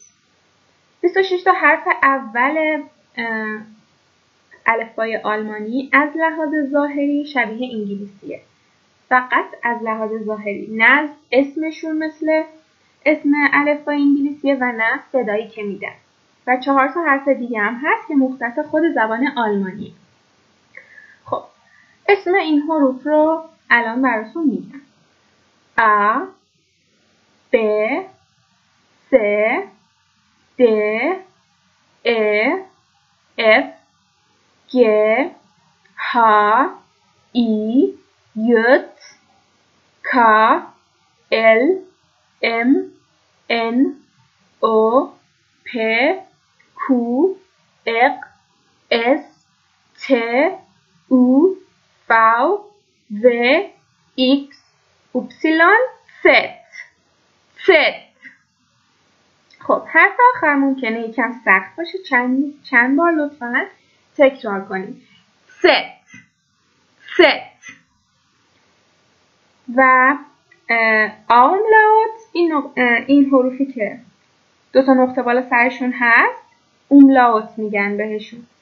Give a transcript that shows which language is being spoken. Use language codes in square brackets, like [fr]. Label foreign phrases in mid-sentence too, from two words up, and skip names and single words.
[fa] 26 تا حرف اول الفبای آلمانی از لحاظ ظاهری شبیه انگلیسیه، فقط از لحاظ ظاهری، نه اسمشون مثل اسم الفبای انگلیسیه و نه صدایی که میدن. و 4 تا حرف دیگه هم هست که مختص خود زبان آلمانی. خب اسم این حروف رو الان براتون میگم: [de] A B C D E F G H I J K L M N O P Q R S T U V W X Y Z. [fa] خب حرف آخر ممکنه یکم سخت باشه، چند بار لطفاً تکرار کنید. ست. و آملاوت، این حروفی که 2 نقطه بالا سرشون هست اوملاوت میگن بهشون.